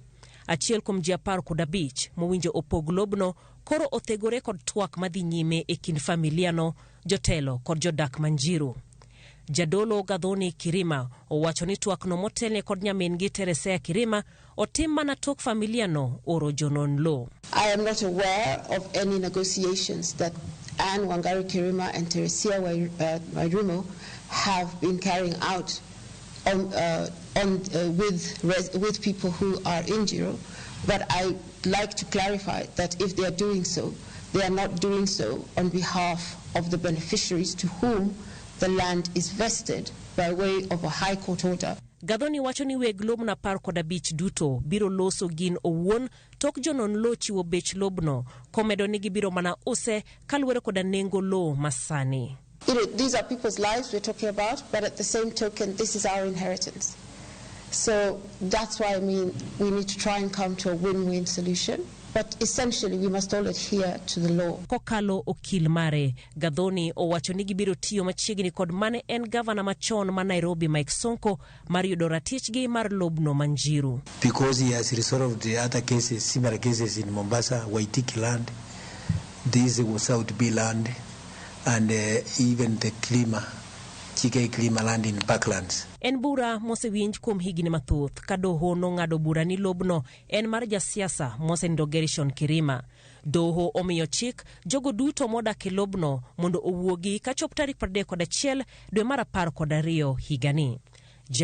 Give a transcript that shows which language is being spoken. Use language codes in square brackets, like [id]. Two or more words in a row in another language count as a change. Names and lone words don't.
[luo] Achiel kuom ji 15 mowinjo opog lobno koro othegore kod twak madhi nyime e kind familiano, jotelo kod jodak ma Njiru. Jadolo Gadhoni Kirima owacho ni twakno motelne kod nyamin-gi Teresia Kirima otim mana tok familiano oro jonon lo. [en] I am not aware of any negotiations that Anne Wangari Kirima and Teresia Wairumo have been carrying out with people who are in Njiru, but I like to clarify that if they are doing so, they are not doing so on behalf of the beneficiaries to whom the land is vested by way of a high court order. [luo] Gadhoni wacho ni weg lob na 15 duto biro loso gin owuon tok jonon lo chiwo bech lobno komedo ni gibiro mana use kaluwore koda nengo lo masani. [en] These are people's lives we're talking about, but at the same token, this is our inheritance. So that's why I mean we need to try and come to a win-win solution. But essentially, we must all adhere to the law. [luo] Kokalo okil mare, Gadhoni owacho ni gibiro tiyo machiegni kod mane en gavana machon ma Nairobi Mike Sonko mar yudo ratichgi mar lobno ma Njiru. [en] Because he has resolved the other cases, similar cases in Mombasa, Waitiki land, this was South B land, and even the Kirima land in Parklands. [luo] En bura mosewinj kuom higni mathoth ka doho nong'ado bura ni lobno en mar jasiasa Mosenindo Kirima. Doho omiyo chik jogo duto modak e lobno mondo owuogi kachop tarik 31 dwe mar 12 higani.